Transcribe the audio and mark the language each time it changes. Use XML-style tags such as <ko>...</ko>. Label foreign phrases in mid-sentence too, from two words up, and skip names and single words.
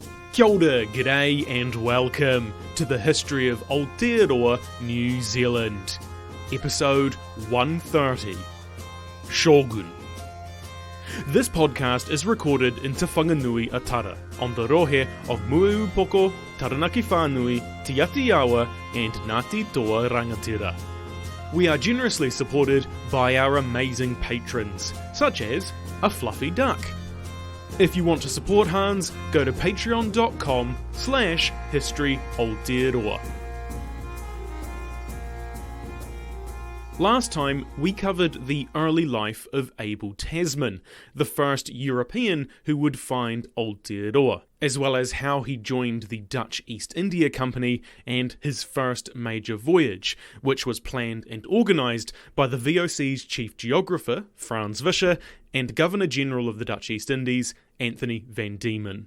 <mi>Kia ora,</mi> <en>g'day and welcome to the history of Aotearoa, New Zealand. Episode 130, Shōgun. This podcast is recorded in Te Whanganui Atara, on the rohe of Mueupoko, Taranaki Whānui, Te Atiawa and Ngāti Toa Rangatira. We are generously supported by our amazing patrons, such as a fluffy duck. If you want to support Hans, go to patreon.com/historyaotearoa. Last time, we covered the early life of Abel Tasman, the first European who would find Aotearoa, as well as how he joined the Dutch East India Company and his first major voyage, which was planned and organised by the VOC's chief geographer, Frans Vischer, and Governor-General of the Dutch East Indies, Anthony van Diemen.</en>